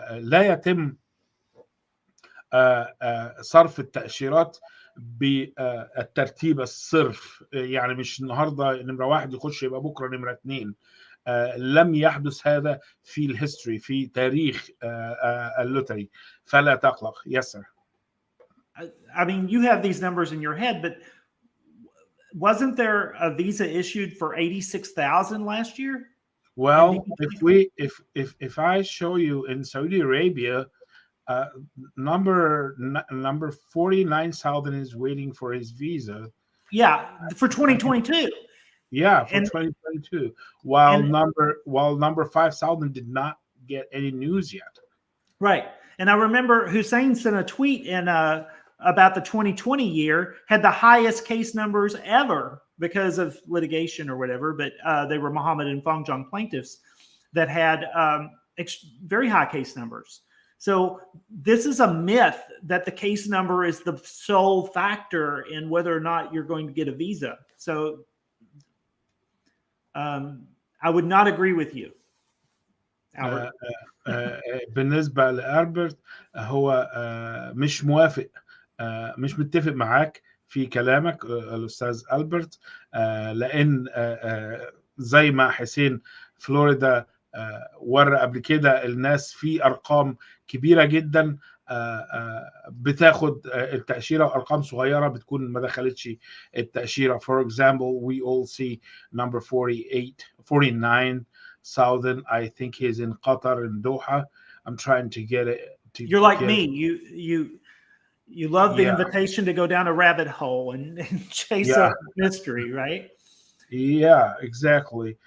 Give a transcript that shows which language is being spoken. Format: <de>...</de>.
<ar>لا يتم صرف التأشيرات بالترتيب الصرف، يعني مش النهارده نمرة واحد يخش يبقى بكره نمرة اثنين. لم يحدث هذا في الهيستوري، في تاريخ اللوتري، فلا تقلق.</ar> <en>Yes, sir. I mean, you have these numbers in your head, but wasn't there a visa issued for 86,000 last year? Well, if I show you in Saudi Arabia, number 49,000 is waiting for his visa. Yeah, for 2022. Yeah, for 2022. While number 5,000 did not get any news yet. Right. And I remember Hussein sent a tweet in about the 2020 year, had the highest case numbers ever because of litigation or whatever, but they were Mohammed and Fangjong plaintiffs that had very high case numbers. So this is a myth that the case number is the sole factor in whether or not you're going to get a visa. So I would not agree with you, Albert.</en> <ar>بالنسبة لألبرت، هو مش موافق، مش متفق معاك في كلامك الأستاذ ألبرت، لأن زي ما حسين فلوريدا ورى قبل كده الناس في أرقام كبيرة جدا بتاخد التأشيرة، وأرقام صغيرة بتكون ما دخلتش التأشيرة.</ar> <en>For example, we all see number 49,000. I think he's in Qatar, in Doha. I'm trying to get it. You're like me. You love the invitation to go down a rabbit hole and chase a mystery, right? Yeah, exactly.</en>